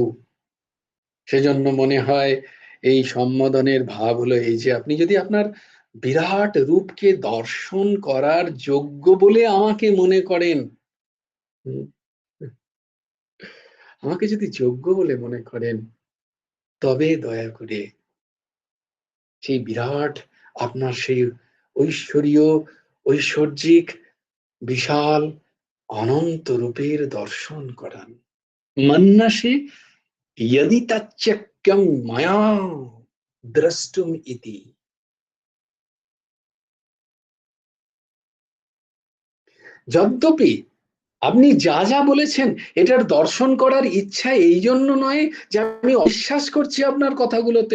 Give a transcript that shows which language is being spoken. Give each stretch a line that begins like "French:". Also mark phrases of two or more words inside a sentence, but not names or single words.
Bangla: সেজন্য মনে হয় এই সম্বোধনের ভাব হলো এই যে আপনি যদি আপনার বিরাট রূপকে দর্শন করার যোগ্য বলে আমাকে মনে করেন, হুম, আমাকে যদি যোগ্য বলে মনে করেন, তবে দয়া করে সেই বিরাট আপনার সেই ঐশ্বরীয়, ঐশ্বর্যিক, বিশাল, অনন্ত রূপের দর্শন করান।
Sanskrit: মন্নাসে यदि तच्चक्यं मया দ্রষ্টুম ইতি।
Bangla: যদ্যপি আপনি যা যা বলেছেন এটার দর্শন করার ইচ্ছা এই জন্য নয় যে আমি অবিশ্বাস করছি আপনার কথাগুলোতে।